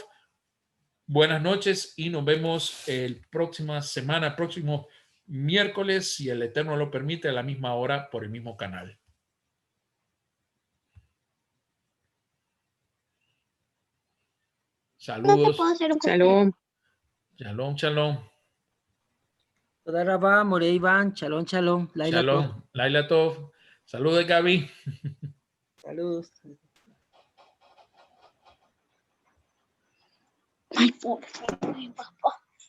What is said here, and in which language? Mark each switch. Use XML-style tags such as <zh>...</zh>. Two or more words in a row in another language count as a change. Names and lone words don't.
<es>Buenas noches y nos vemos el próximo miércoles, si el Eterno lo permite, a la misma hora por el mismo canal. Saludos. Shalom.</es> <he>שלום, שלום. תודה רבה, More Iván, שלום, שלום. לילה טוב. שלום. לילה טוב.</he> <es>Saludos, Gaby. Saludos.</es> <en>My phone.</en>